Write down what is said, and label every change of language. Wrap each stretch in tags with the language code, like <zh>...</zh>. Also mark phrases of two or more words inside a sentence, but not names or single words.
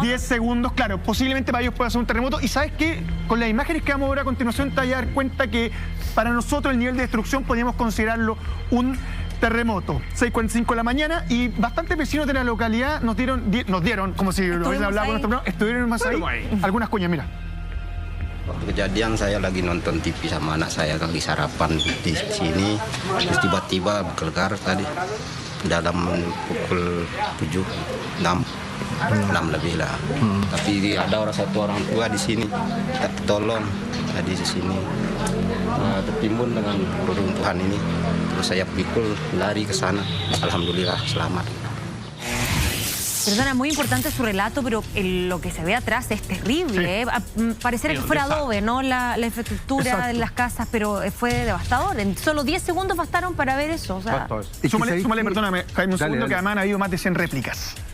<es>10 segundos, claro, posiblemente para ellos pueda ser un terremoto. Y ¿sabes qué? Con las imágenes que vamos a ver a continuación te vas a dar cuenta que para nosotros el nivel de destrucción podríamos considerarlo un terremoto. 6:45 de la mañana y bastantes vecinos de la localidad nos dieron como si lo hubiesen hablado con nuestro programa, estuvieron más ahí, algunas cuñas, mira.</es> <id>Kejadian saya lagi nonton TV sama anak saya lagi sarapan di sini, terus tiba-tiba bergegar tadi dalam pukul 6 lebih lah. Tapi ada satu orang tua di sini, kita tolong tadi di sini tertimbun dengan reruntuhan ini. Terus saya pikul lari ke sana, alhamdulillah selamat.</id> <es>Perdona, muy importante su relato, pero lo que se ve atrás es terrible. Pareciera que fuera adobe, ¿no? La infraestructura de las casas, pero fue devastador. En solo 10 segundos bastaron para ver eso. O sea, y súmale, perdóname, Jaime, un segundo, que además han habido más de 100 réplicas.</es>